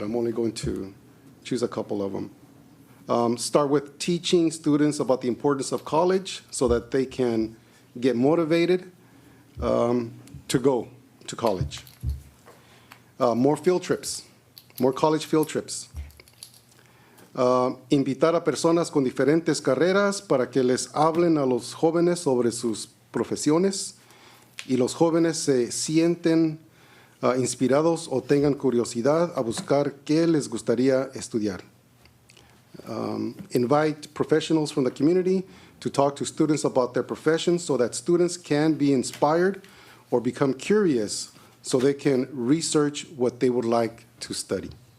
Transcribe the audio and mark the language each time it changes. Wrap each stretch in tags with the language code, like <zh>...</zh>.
<en>I'm only going to choose a couple of them. Start with teaching students about the importance of college so that they can get motivated to go to college. More field trips, more college field trips.</en> <es>Invitar a personas con diferentes carreras para que les hablen a los jóvenes sobre sus profesiones y los jóvenes se sienten inspirados o tengan curiosidad a buscar qué les gustaría estudiar.</es> <en>Invite professionals from the community to talk to students about their professions so that students can be inspired or become curious so they can research what they would like to study.</en>